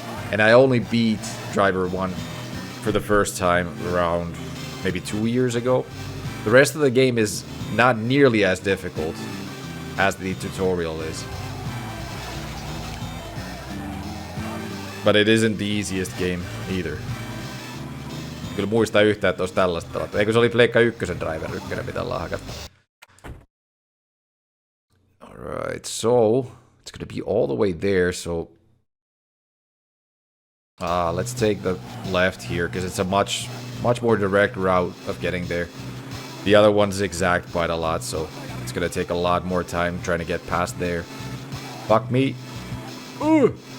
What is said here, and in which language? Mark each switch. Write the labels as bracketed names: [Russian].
[English] And I only beat driver 1 for the first time around maybe 2 years ago. The rest of the game is not nearly as difficult as the tutorial is. But it isn't the easiest game either. [Finnish] Kyllä muistaa yhtään, että olisi tällaista pelattu. Eikö se oli Pleikka 1 Driver 1, mitä ollaan hakattu. [English] Alright, so it's gonna be all the way there, so let's take the left here, because it's a much more direct route of getting there. The other ones zigzag quite a lot, so it's gonna take a lot more time trying to get past there. Fuck me. Ooh.